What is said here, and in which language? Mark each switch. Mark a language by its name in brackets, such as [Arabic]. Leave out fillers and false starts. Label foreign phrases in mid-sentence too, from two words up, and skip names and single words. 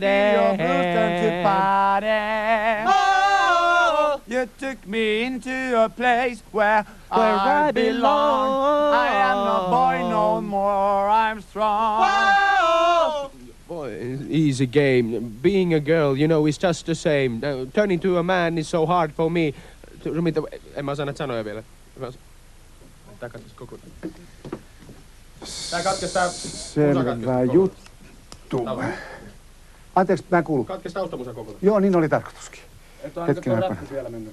[English] I feel your blues turn to party. Oh, you took me into a place where I belong. I am no boy no more, I'm strong. Whoa! Boy, easy game. Being a girl, you know, is just the same. Turning to a man is so hard for me. [Finnish] En mä osaa näitä sanoja vielä. Tää katkes koko... Tää katkes tää... Selvä juttu. Anteeksi, mä en kuulu. Katkes taustamusa kokonaan. Joo, niin oli tarkoituskin. Hetken räppis vielä mennyt.